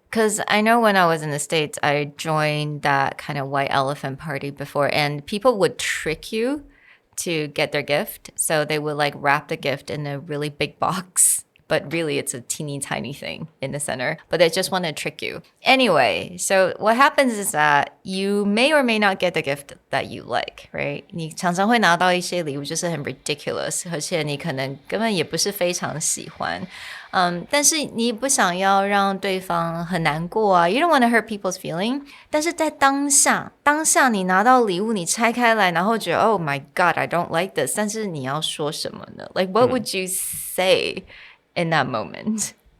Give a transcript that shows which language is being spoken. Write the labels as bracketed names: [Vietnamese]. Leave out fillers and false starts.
[English] Because I know when I was in the States, I joined that kind of white elephant party before, and people would trick you to get their gift. So they would like wrap the gift in a really big box, but really it's a teeny tiny thing in the center. But they just want to trick you. Anyway, so what happens is that you may or may not get the gift that you like, right? [Chinese] 你常常会拿到一些礼物就是很 [English] ridiculous, [Chinese] 而且你可能根本也不是非常喜欢。但是你不想要让对方很难过啊 [English] You don't want to hurt people's feeling [Chinese] 但是在当下你拿到礼物你拆开来然后觉得 [English] Oh my God, I don't like this [Chinese] 但是你要说什么呢 [English] Like what would you say in that moment?